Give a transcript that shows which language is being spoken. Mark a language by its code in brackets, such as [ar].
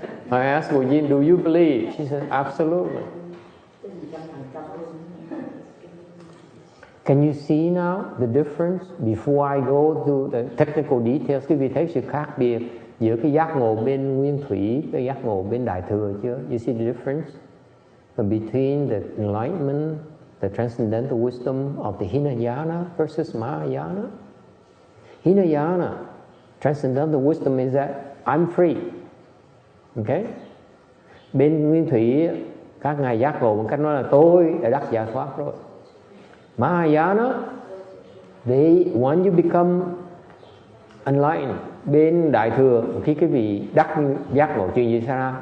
[en] I asked Wu, do you believe? She said, absolutely. Can you see now the difference before I go to the technical details? [vi] Quý vị thấy sự khác biệt giữa cái giác ngộ bên nguyên thủy, cái giác ngộ bên đại thừa chưa? [en] You see the difference between the enlightenment, the transcendental wisdom of the Hinayana versus Mahayana? Hinayana, transcendental wisdom is that I'm free. Okay? [vi] Bên nguyên thủy, các ngài giác ngộ một cách nói là tôi đã đắc giải thoát rồi. Mahayana, [en] when you become enlightened, [vi] bên đại thừa, khi cái vị đắc giác ngộ chuyện gì xảy ra?